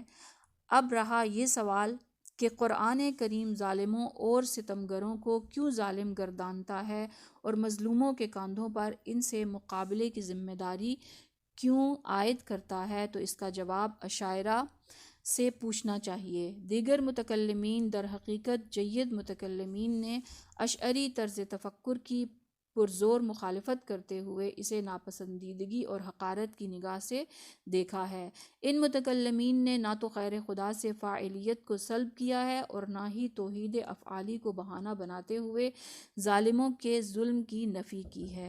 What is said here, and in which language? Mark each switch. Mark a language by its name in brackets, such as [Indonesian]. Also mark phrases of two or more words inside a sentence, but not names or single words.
[Urdu] اب رہا یہ سوال کہ قرآن کریم ظالموں اور ستمگروں کو کیوں ظالم گردانتا ہے اور مظلوموں کے کاندھوں پر ان سے مقابلے کی ذمہ داری کیوں عائد کرتا ہے، تو اس کا جواب عشائرہ سے پوچھنا چاہیے۔ دیگر متکلمین در حقیقت جید متکلمین نے اشعری طرز تفکر کی پرزور مخالفت کرتے ہوئے اسے ناپسندیدگی اور حقارت کی نگاہ سے دیکھا ہے۔ ان متکلمین نے نہ تو غیر خدا سے فاعلیت کو سلب کیا ہے اور نہ ہی توحید افعالی کو بہانہ بناتے ہوئے ظالموں کے ظلم کی نفی کی ہے۔